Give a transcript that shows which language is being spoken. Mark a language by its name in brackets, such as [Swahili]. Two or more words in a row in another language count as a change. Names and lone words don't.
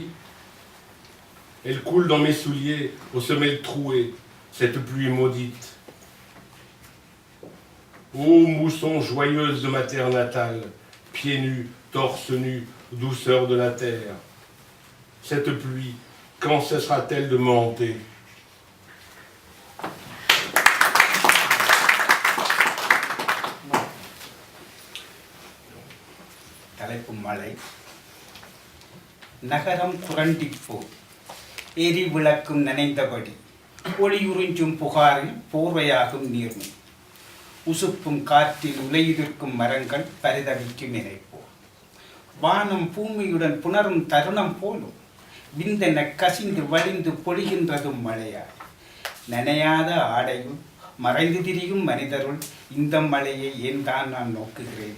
[French] Elle coule dans mes souliers aux semelles trouées, cette pluie maudite. Ô mousson joyeuse de ma terre natale, pieds nus, torse nu, douceur de la terre. Cette pluie, quand cessera-t-elle de me hanter? [Tamil] தலைப்பு மழை. நகரம் குரண்டிப்போ எரி விளக்கும் நனைந்தபடி ஒளியுறிஞ்சும் புகாரில் போர்வையாகும் நீர்மை உசுப்பும் காற்றில் உலையிருக்கும் மரங்கள் பரிதவிக்கும் நினைப்போ வானம் பூமியுடன் புணரும் தருணம் போலும் விந்தென கசிந்து வழிந்து பொழிகின்றதும் மழையாய் நனையாத ஆடையும் மறைந்து திரியும் மனிதருள் இந்த மழையை ஏன் தான் நான் நோக்குகிறேன்.